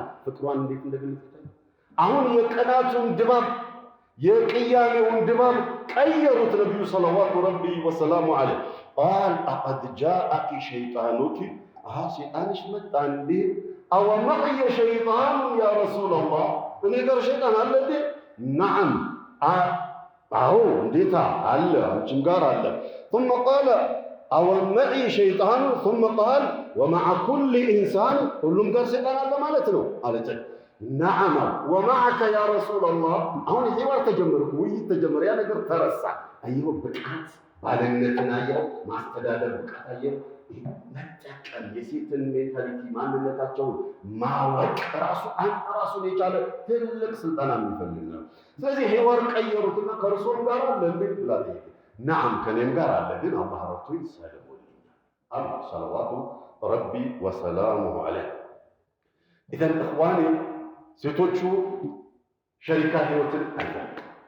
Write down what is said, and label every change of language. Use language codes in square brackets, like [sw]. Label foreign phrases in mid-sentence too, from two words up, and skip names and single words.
[am] ፍቅሯን እንዴት እንደገለጸች አሁን የቀናቱን ድባብ የቅያሜውን ድባብ ቀየሩት ነቢዩ [ar] صلوات ربي وسلامه عليه። قال أقد جاءك شيطانك፣ [am] ሸይጣንሽ መጣ እንዴ? [ar] أومعي شيطان يا رسول الله፣ [am] እኔ ጋር ሸይጣን አለ እንዴ? ነዓም፣ አዎ እንዴታ አለ፣ አንቺም ጋር አለ። [ar] ثم قال أومعي شيطان ثم قال ومع كل إنسان፣ [am] ሁሉም ጋር ሸይጣን አለ ማለት ነው አለች። [ar] نعم ومعك يا [am] ረሱለላህ። አሁን ሒዋር ተጀመርኩ፣ ውይይት ተጀመረ። ያ ነገር ተረሳ። አየሁ ብቃት ባለነትን አየሁ፣ ማስተዳደር ብቃት አየሁ። መጠቀም የሴትን ሜንታሊቲ ማንነታቸውን ማወቅ ራሱን የቻለ ትልቅ ስልጠና የሚፈልግ ነው። ስለዚህ ሒዋር ቀየሩትና ከእርሶም ጋር አለ እንዴ ብላ ጠየቀ። ነዓም ከኔም ጋር አለ፣ ግን አላህ ረድቶኝ ሰልሞልኛል አሉ [ar] صلوات ربي وسلامه عليه። إذن إخواني [am] ሴቶቹ ሸሪካ ህይወትን አይፈልግም።